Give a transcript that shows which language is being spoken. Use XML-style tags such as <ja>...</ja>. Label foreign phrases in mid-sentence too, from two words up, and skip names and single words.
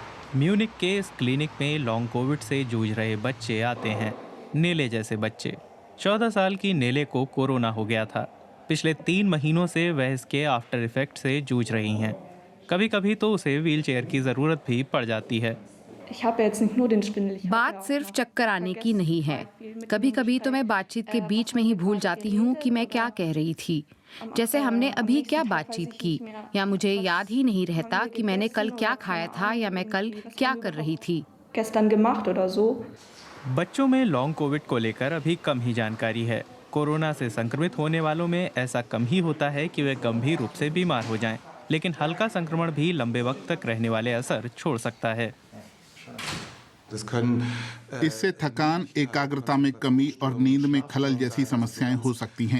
<hi>म्यूनिक के इस क्लिनिक में</hi> <en>long COVID</en> <hi>से जूझ रहे बच्चे आते हैं। नेले जैसे बच्चे। 14 साल की नेले को कोरोना हो गया था। पिछले 3 महीनों से वह इसके</hi> <en>after effect</en> <hi>से जूझ रही हैं। कभी कभी तो उसे व्हीलचेयर की ज़रूरत भी पड़ जाती है।</hi> <de>Ich habe ja jetzt nicht nur den Schwindel, ich habe</de> <hi>बात</hi> <de>ja auch</de> <hi>सिर्फ</hi> <de>immer</de> <hi>चक्कर आने की</hi> <de>vergessen,</de> <hi>नहीं है।</hi> <de>total viel mit</de> <hi>कभी</hi> <de>dem</de> <hi>कभी तो मैं</hi> <de>Gespräch.</de> <hi>बातचीत के बीच में ही</hi> <de>Manchmal</de> <hi>भूल</hi> <de>gerade</de> <hi>जाती हूँ कि मैं</hi> <de>geredet</de> <hi>क्या</hi> <de>oder</de> <hi>कह रही थी।</hi> <de>am,</de> <hi>जैसे हमने</hi> <de>am</de> <hi>अभी</hi> <de>nächsten</de> <hi>क्या</hi> <de>Tag weiß</de> <hi>बातचीत</hi> <de>ich</de> <hi>की,</hi> <de>nicht mehr,</de> <hi>या मुझे</hi> <de>was</de> <hi>याद ही नहीं</hi> <de>haben</de> <hi>रहता</hi> <de>wir</de> <hi>कि मैंने कल</hi> <de>gegessen</de> <hi>क्या</hi> <de>oder</de> <hi>खाया</hi> <de>keine</de> <hi>था या</hi> <de>Ahnung</de> <hi>मैं कल</hi> <de>irgendwie, was</de> <hi>क्या</hi> <de>haben wir</de> <hi>कर रही</hi> <de>überhaupt</de> <hi>थी।</hi> <de>gestern gemacht oder so.</de> <hi>बच्चों में</hi> <en>long COVID</en> <hi>को लेकर अभी कम ही जानकारी है। कोरोना से संक्रमित होने वालों में ऐसा कम ही होता है कि वे गंभीर रूप से बीमार हो जाएं, लेकिन हल्का संक्रमण भी लंबे वक्त तक रहने वाले असर छोड़ सकता है। इससे थकान, एकाग्रता में कमी और नींद में खलल जैसी समस्याएं हो सकती हैं।</hi>